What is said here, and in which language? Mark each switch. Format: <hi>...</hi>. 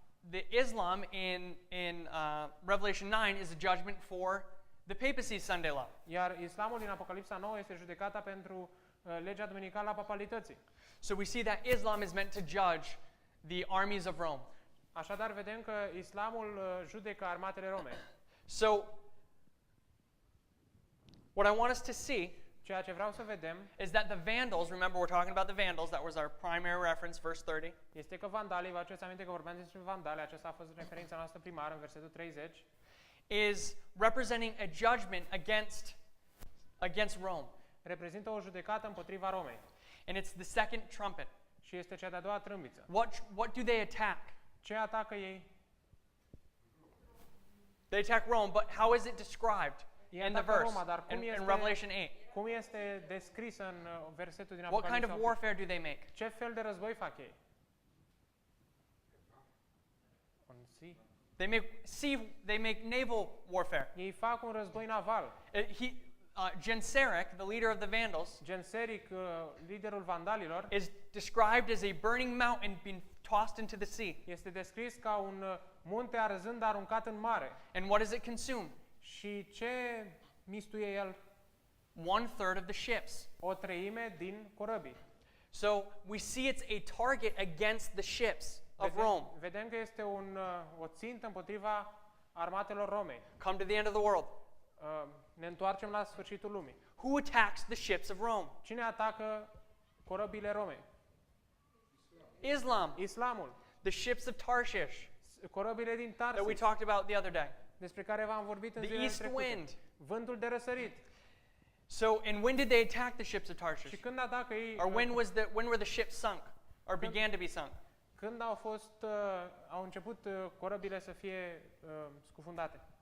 <en>the Islam in Revelation 9 is a judgment for the papacy Sunday law.</en> <ro>Iar islamul din Apocalipsa 9 este judecata pentru legea duminicală a papalității.</ro> <en>So we see that Islam is meant to judge the armies of Rome.</en> <ro>Așadar, vedem că islamul judecă armatele Rome.</ro> <en>So what I want us to see</en> <ro>Ceea ce vreau să vedem</ro> <en>is that the Vandals, remember we're talking about the Vandals, that was our primary reference, verse 30.</en> <ro>este că vandalii, vă aduceți aminte că vorbeam despre vandali, aceasta a fost referința noastră primară în versetul 30,</ro> <en>Is representing a judgment against Rome.</en> <ro>reprezintă o judecată împotriva Romei</ro> <en>And it's the second trumpet.</en> <ro>și este cea de-a doua trâmbiță.</ro> <en>What do they attack?</en> <ro>Ce atacă ei?</ro> <en>They attack Rome, but how is it described</en> <ro>Ei</ro> <en>in the</en> <ro>atacă</ro> <en>verse,</en> <ro>Roma, dar cum</ro> <en>in</en> <ro>este,</ro> <en>Revelation 8?</en> <ro>cum este descris în versetul din</ro> <en>What kind</en> <ro>Apocalipsa</ro> <en>of</en> <ro>8?</ro> <en>warfare do they make?</en> <ro>Ce fel de război fac ei?</ro> <en>On sea. They make naval warfare.</en> <ro>Ei fac un război naval.</ro> <en>Genseric, the leader of the Vandals,</en> <ro>Genseric, liderul vandalilor,</ro> <en>is described as a burning mountain being tossed into the sea.</en> <ro>este descris ca un munte arzând aruncat în mare.</ro> <en>And what does it consume?</en> <ro>Și ce mistuie el?</ro> <en>1/3 of the ships.</en> <ro>O treime din corăbii.</ro> <en>So we see it's a target against the ships of Rome.</en> <ro>Vedem că este o țintă împotriva armatelor Romei.</ro> <en>Come to the end of the world.</en> <ro>Ne întoarcem la sfârșitul lumii.</ro> <en>Who attacks the ships of Rome?</en> <ro>Cine atacă corăbile Romei?</ro> <en>Islam.</en> <ro>Islamul.</ro> <en>The ships of Tarshish</en> <ro>Corăbile din</ro> <en>that we</en> <ro>Tarsis,</ro> <en>talked about the other day.</en> <ro>despre care v-am vorbit în</ro> <en>The</en> <ro>zilele</ro> <en>east</en> <ro>trecute.</ro> <en>wind.</en> <ro>Vântul de răsărit.</ro> <en>So, and when did they attack the ships of</en> <ro>Și</ro> <en>Tarshish?</en> <ro>când atacă ei,</ro> <en>Or when were the ships sunk? Or began to be sunk?</en> <ro>când au început corăbile să fie scufundate?</ro>